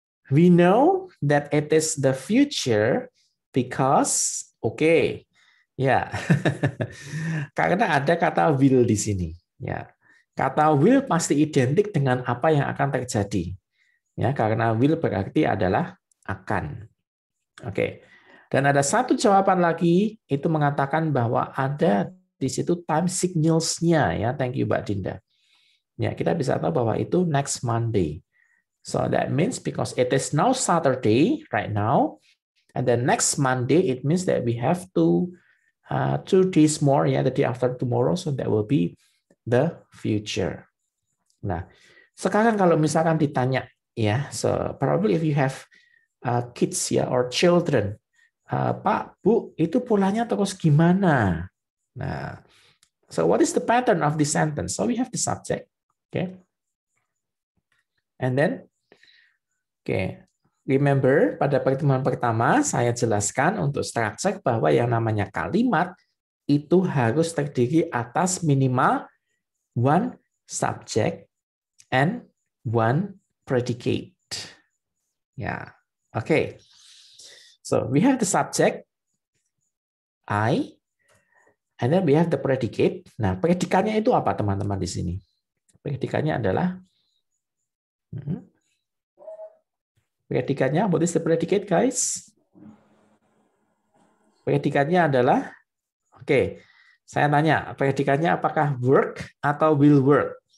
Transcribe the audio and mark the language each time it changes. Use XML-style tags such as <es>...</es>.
<en>We know that it is the future because, okay,</en> <id>ya, karena ada kata will di sini. Ya, kata will pasti identik dengan apa yang akan terjadi. Ya, karena will berarti adalah akan. Oke. Dan ada satu jawaban lagi itu mengatakan bahwa ada di situ time signals-nya ya.</id> <en>Thank you</en> <id>Mbak Dinda. Ya, kita bisa tahu bahwa itu next Monday.</id> <en>So that means because it is now Saturday right now, and then next Monday it means that we have 2 days more, ya, the day after tomorrow, so that will be the future.</en> <id>Nah, sekarang kalau misalkan ditanya, ya,</id> <en>so probably if you have kids ya or children,</en> <id>Pak, Bu, itu polanya terus gimana?</id> <en>Nah, so what is the pattern of the sentence? So we have the subject, okay, and then, okay, remember</en> <id>pada pertemuan pertama saya jelaskan untuk structure bahwa yang namanya kalimat itu harus terdiri atas minimal 1 subject and 1 predicate. Ya, okay.</id> <en>So we have the subject I, and then we have the predicate.</en> <id>Nah, predikannya itu apa teman-teman di sini? Predikannya adalah predikannya,</id> <en>what is the predicate, guys?</en> <id>Predikannya adalah, oke, saya tanya, predikannya apakah</id> <en>work atau will work?</en>